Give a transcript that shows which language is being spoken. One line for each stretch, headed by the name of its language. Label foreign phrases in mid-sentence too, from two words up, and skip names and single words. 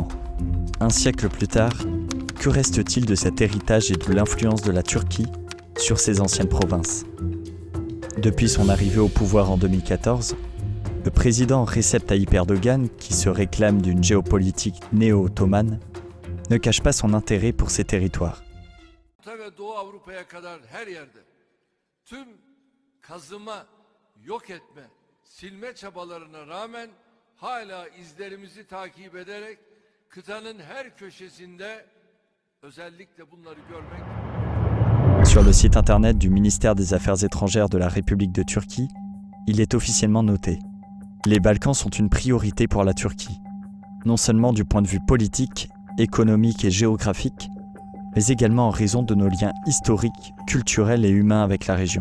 French: Un siècle plus tard, que reste-t-il de cet héritage et de l'influence de la Turquie sur ces anciennes provinces ? Depuis son arrivée au pouvoir en 2014, le président Recep Tayyip Erdogan, qui se réclame d'une géopolitique néo-ottomane, ne cache pas son intérêt pour ces territoires.
Turkish: Silme çabalarına rağmen hala izlerimizi takip ederek kıtanın her köşesinde özellikle bunları görmek.
French: Sur le site internet du ministère des Affaires étrangères de la République de Turquie, il est officiellement noté: les Balkans sont une priorité pour la Turquie, non seulement du point de vue politique, économique et géographique, mais également en raison de nos liens historiques, culturels et humains avec la région.